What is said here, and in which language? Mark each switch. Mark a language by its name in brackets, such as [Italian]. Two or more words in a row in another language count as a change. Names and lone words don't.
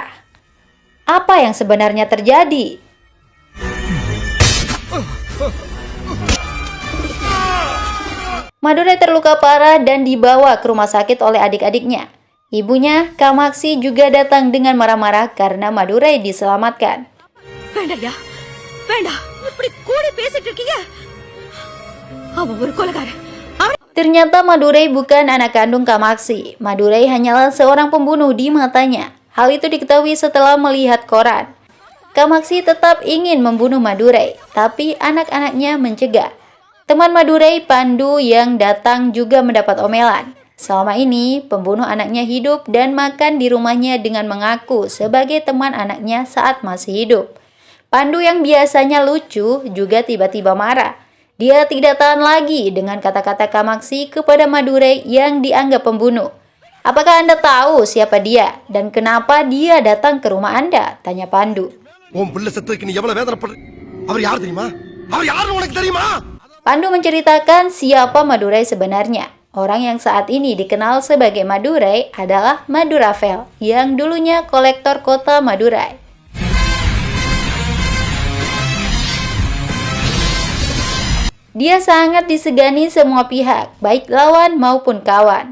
[Indonesian] Apa yang sebenarnya terjadi? Madurey terluka parah dan dibawa ke rumah sakit oleh adik-adiknya. Ibunya, Kamaksi, juga datang dengan marah-marah karena Madurey diselamatkan. [Tamil] வேண்டாயா வேண்டாம் இப்படி கூட பேசிட்டு இருக்கீங்க அவன் ஒரு கொலைகாரன் [Indonesian] Ternyata Madurey bukan anak kandung Kamaksi. Madurey hanyalah seorang pembunuh di matanya. Hal itu diketahui setelah melihat koran. Kamaksi tetap ingin membunuh Madurey, tapi anak-anaknya mencegah. Teman Madurey, Pandu, yang datang juga mendapat omelan. Selama ini, pembunuh anaknya hidup dan makan di rumahnya dengan mengaku sebagai teman anaknya saat masih hidup. Pandu yang biasanya lucu juga tiba-tiba marah. Dia tidak tahan lagi dengan kata-kata Kamaksi kepada Madurey yang dianggap pembunuh. "Apakah Anda tahu siapa dia dan kenapa dia datang ke rumah Anda?" tanya Pandu. [Tamil] உன் பிள்ளை செத்துக்கு நீ எவ்வளவு வேதனைப்படுற அவர் யார் தெரியுமா அவர் யாருன்னு உனக்கு தெரியுமா? [Indonesian] Pandu menceritakan siapa Madurey sebenarnya. Orang yang saat ini dikenal sebagai Madurey adalah Maduravel, yang dulunya kolektor kota Madurey. Dia sangat disegani semua pihak, baik lawan maupun kawan.